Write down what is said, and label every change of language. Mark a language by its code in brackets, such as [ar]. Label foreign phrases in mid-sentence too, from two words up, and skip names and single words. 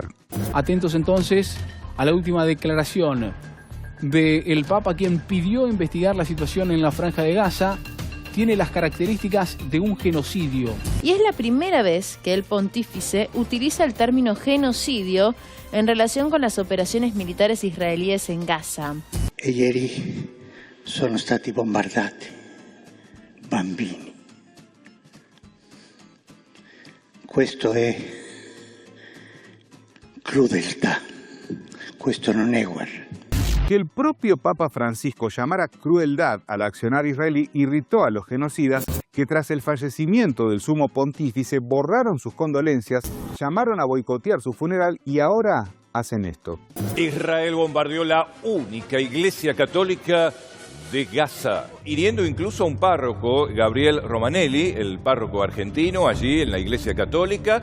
[es] Atentos entonces a la última declaración del Papa, quien pidió investigar la situación en la Franja de Gaza. Tiene las características de un genocidio. Y es la primera vez que el pontífice utiliza el término genocidio en relación con las operaciones militares israelíes en Gaza. [it] Ieri sono stati bombardati bambini. Questo è crudeltà. Questo non è guerra. [es] Que el propio Papa Francisco llamara crueldad al accionar israelí irritó a los genocidas que tras el fallecimiento del sumo pontífice borraron sus condolencias, llamaron a boicotear su funeral y ahora hacen esto. Israel bombardeó la única iglesia católica de Gaza, hiriendo incluso a un párroco, Gabriel Romanelli, el párroco argentino, allí en la iglesia católica.